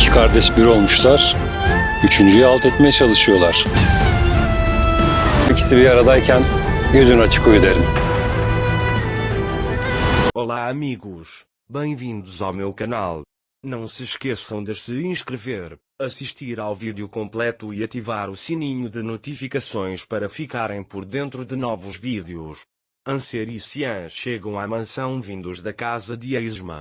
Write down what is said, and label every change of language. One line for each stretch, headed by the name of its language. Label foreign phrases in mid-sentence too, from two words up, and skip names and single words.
Turkish: İki kardeş bir olmuşlar, üçüncüyü alt etmeye çalışıyorlar. İkisi bir aradayken gözün açık uyu derim.
Portuguese: Olá amigos, bem-vindos ao meu canal. Não se esqueçam de se inscrever, assistir ao vídeo completo e ativar o sininho de notificações para ficarem por dentro de novos vídeos. Anser e Cian chegam à mansão vindos da casa de Esma.